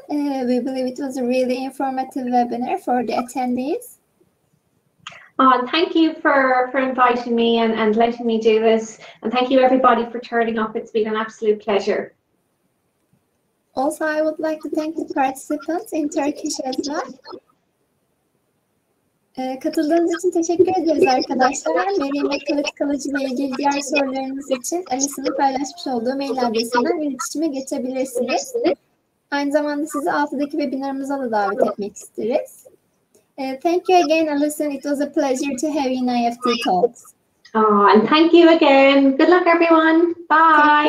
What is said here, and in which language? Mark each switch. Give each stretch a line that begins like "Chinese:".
English: We believe it was a really informative webinar for the attendees. And thank you for inviting me and letting me do this. And thank you, everybody, for turning up. It's been an absolute pleasure. Also, I would like to thank the participants in Turkish as well.
Turkish: Katıldığınız için teşekkür ederiz arkadaşlar. Immaculate College ile ilgili diğer sorularınız için Alison'un paylaşmış olduğu mail adresinden iletişime geçebilirsiniz. Aynı zamanda sizi 6'daki webinarımıza da davet etmek isteriz.
English: Thank you again, Alison. It was a pleasure to have you in IEFT Talks. Oh, and thank you again. Good luck, everyone. Bye.